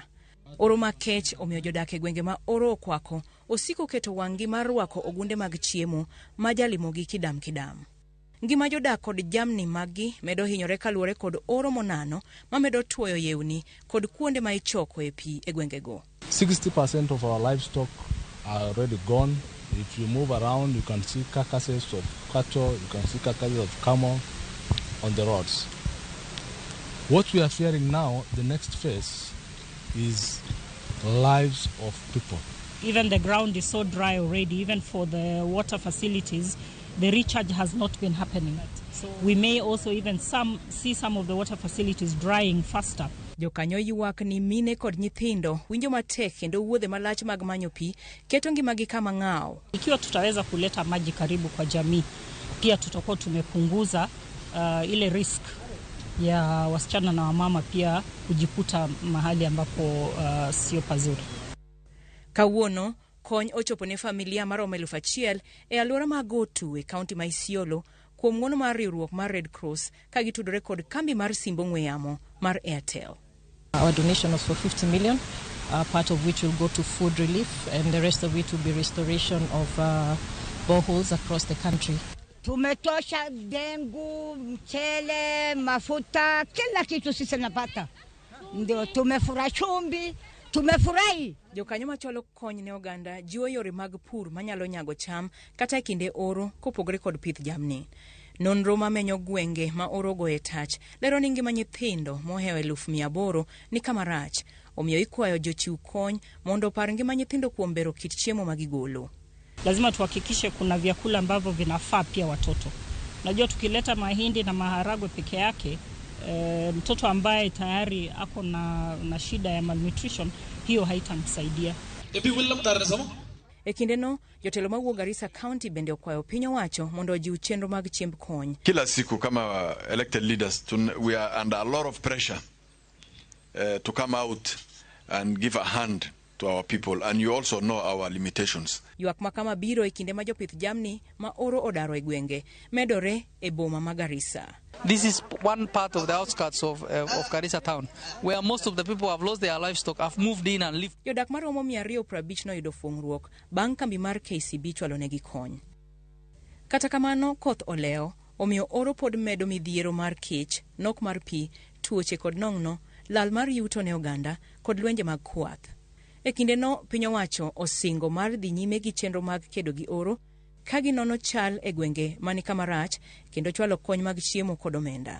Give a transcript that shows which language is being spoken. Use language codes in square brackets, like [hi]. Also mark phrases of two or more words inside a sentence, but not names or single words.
[luo] Oro makech omiyo jodak e gwenge ma oro okwako osiko keto wang'gi mar rwako ogunde mag chiemo ma jalimogi kidam kidam. Ngima jodak kod jamni maggi medo hinyore kaluwore kod oro monano ma medo tuoyo yewni kod kuonde ma ichoko e pi e gwengego. [en] 60% of our livestock are already gone. If you move around, you can see carcasses of cattle, you can see carcasses of camel on the roads. What we are fearing now, the next phase, is lives of people. Even the ground is so dry already, even for the water facilities, the recharge has not been happening. So we may also even see some of the water facilities drying faster. [luo] Jokanyo ywak ni mine kod nyithindo winjo matek kendo wuodhe malach mag manyo pi keto ngimagi kama ng'ao. [sw] Ikiwa tutaweza kuleta maji karibu kwa jamii, pia tutakuwa tumepunguza ile risk ya wasichana na wamama pia kujikuta mahali ambapo sio pazuri. [luo] Kawuono, kony ochopo ne familia maromo 1,000 e alwora ma Gotu e kaunti ma Isiolo kuom ng'wono mar riwruok mar Red Cross ka gitudore kod kambi mar simbo ng'we yamo mar Airtel. [en] Our donation was for 50 million, part of which will go to food relief, and the rest of it will be restoration of boreholes across the country. [sw] Tumetosha dengu, mchele, mafuta, kila kitu sisi napata. Ndio tumefurahi chumbi, tumefurahi. [luo] Jokanyo macholo kony ne oganda jiwo yore mag pur manyalo nyago cham kata e kinde oro kopogore kod pith jamni. Nonro mamenyo gwenge ma oro goe tach lero ni ngima nyithindo mohewo 800,000 ni kama rach. Omiyo ikwayo jochiw kony mondo opar ngima nyithindo kuom bero kit chiemo magigolo. [sw] Lazima tuhakikishe kuna vyakula ambavyo vinafaa pia watoto. Najua tukileta mahindi na maharagwe peke yake, mtoto ambaye tayari ako na shida ya malnutrition, hiyo haitamsaidia. [luo] E kindeno, jotelo mawuok Garissa County bende okwayo piny owacho mondo ojiw chenro mag chiemb kony. [sw] Kila siku kama [en] elected leaders, we are under a lot of pressure to come out and give a hand to our people, and you also know our limitations. [luo] Ywak makama biro e kinde ma jopith jamni ma oro odaro e gwenge medore e boma ma Garissa. [en] This is one part of the outskirts of Garissa town, where most of the people have lost their livestock, have moved in and lived. [luo] Jodak maromo 250 noyudo fuong'ruok bang' kambi mar KCB chwalo negi kony. Kata kamano, koth oleo omiyo oro pod medo midhiero mar kech, nok mar pi, tuoche kod nong'no, lal mar yuto ne oganda kod lwenje mag kwath. E kindeno, piny owacho osingo mar dhi nyime gi chenro mag kedo gi oro ka ginono chal e gwenge mani kama rach kendo chwalo kony mag chiemo kod omenda.